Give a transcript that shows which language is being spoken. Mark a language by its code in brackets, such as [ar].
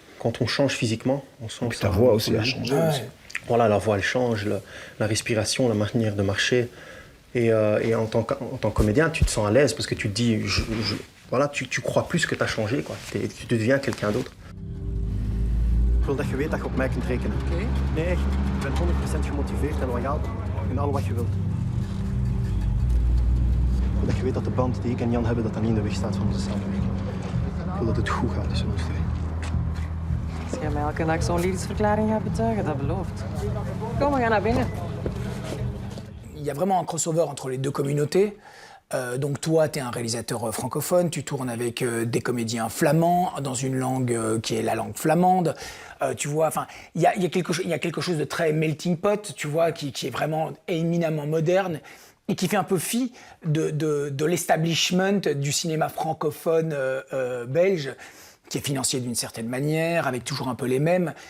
[fr] Quand on change physiquement, on sent que ta voix aussi a changé. Aussi. Voilà, la voix, elle change, la respiration, la manière de marcher. Et en tant que comédien, tu te sens à l'aise parce que tu te dis, voilà, tu crois plus que tu as changé, quoi. Tu deviens quelqu'un d'autre. [nl] Ik wil dat je weet dat je op mij kunt rekenen. Okay. Nee, echt. Ik ben 100% gemotiveerd en loyaal in al wat je wilt. Ik wil dat je weet dat de band die ik en Jan hebben, dat niet in de weg staat van onze samenwerking. Ik wil dat het goed gaat tussen ons twee. Als jij mij elke dag zo'n liefdesverklaring gaat betuigen, dat belooft. Kom, we gaan naar binnen. [fr] Il y a vraiment un crossover entre les deux communautés. Donc toi, tu es un réalisateur francophone, tu tournes avec des comédiens flamands dans une langue qui est la langue flamande. Tu vois, enfin, il y a quelque chose de très melting pot, tu vois, qui est vraiment éminemment moderne et qui fait un peu fi de l'establishment du cinéma francophone belge, qui est financier d'une certaine manière, avec toujours un peu les mêmes.